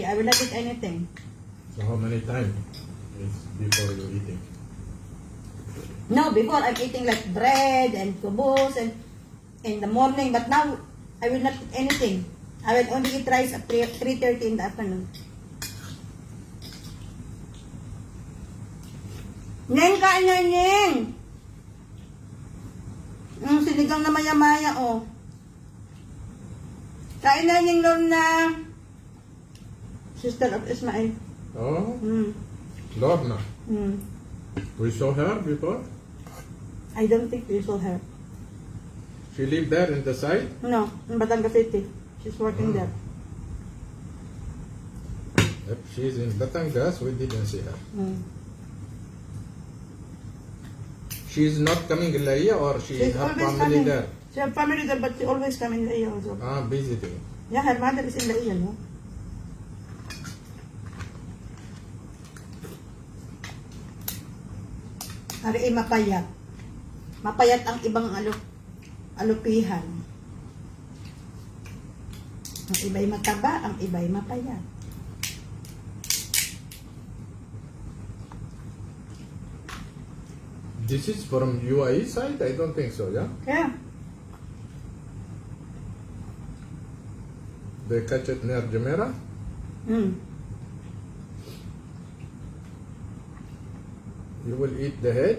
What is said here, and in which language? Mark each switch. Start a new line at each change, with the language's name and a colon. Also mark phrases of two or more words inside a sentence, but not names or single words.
English: I will not eat anything. So how many times is before you eating? No, before I'm eating like bread and kubos and in the morning. But now I will not eat anything. I will only eat rice at 3:30 in the afternoon.
Filipino: Neng, kain na, Neng! Sinigang na maya-maya, oh. Kain na, Neng Lorna.
English: Sister of Ismail. Oh, Mm. Lorna. Mm. We saw her before. I don't think you saw her. She lived there in the side. No, in Batangas City. She's working there. If she's in Batangas, we didn't see her. Mm. She's not coming in Laia or she She's her always family coming. there. She have family there, but she always come in Laia also. Visiting. Yeah, her mother is in Laia, no?
Filipino: Ari mapayat. Mapayat ang ibang alupihan. Ang iba'y mataba, ang iba'y mapayat.
English: This is from UAE side? I don't think so, yeah? Kaya, They catch it near Jumeirah? You will eat the head?